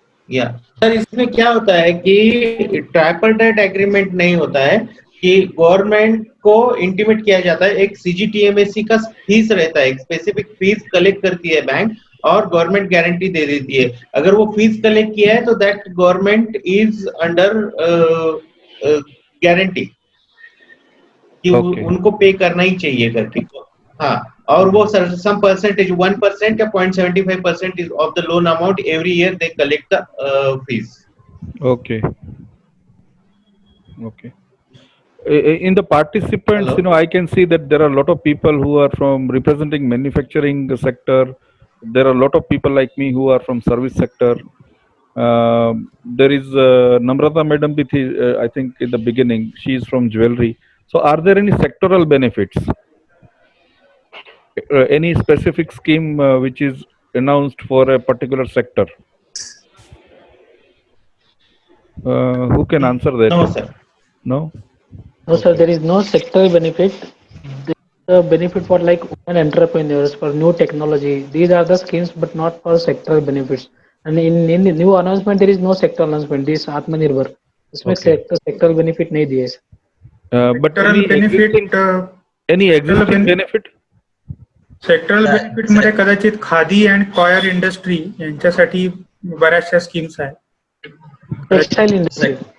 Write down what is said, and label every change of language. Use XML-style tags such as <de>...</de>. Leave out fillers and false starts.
<hi>या सर इसमें क्या होता है कि ट्राइपार्टाइट एग्रीमेंट नहीं होता है कि गवर्नमेंट को इंटीमेट किया जाता है, एक सीजीटीएमएससी का फीस रहता है, एक स्पेसिफिक फीस कलेक्ट करती है बैंक और गवर्नमेंट गारंटी दे देती है. अगर वो फीस कलेक्ट किया है तो that government is under guarantee कि</hi> <en>Okay.</en> <hi>उनको पे करना ही चाहिए करके. हाँ, और वो</hi> <en>Some percentage 1% या 0.75% is of the loan amount every year they collect the fees. Okay. Okay. In the participants, Hello? I can see that there are a lot of people who are from representing manufacturing sector. There are a lot of people like me who are from service sector. There is Namrata Madam, I think in the beginning, she is from jewelry. So are there any sectoral benefits? Any specific scheme which is announced for a particular sector? Who can answer that? No, sir. No? No sir, there is no sectoral benefit. The benefit for like women entrepreneurs, for new technology. These are the schemes, but not for sectoral benefits. And in the new announcement, there is no sectoral announcement. This Atmanirbhar. इसमें Okay.</en> <hi>sectoral benefit नहीं दिए.</hi> <en>But Sectoral any benefit, existing, any existing benefit?</en> <mr>Sectoral benefit मध्ये कदाचित khadi and coir industry यांच्यासाठी बऱ्याचशा schemes आहेत.</mr> <en>Textile industry.</en>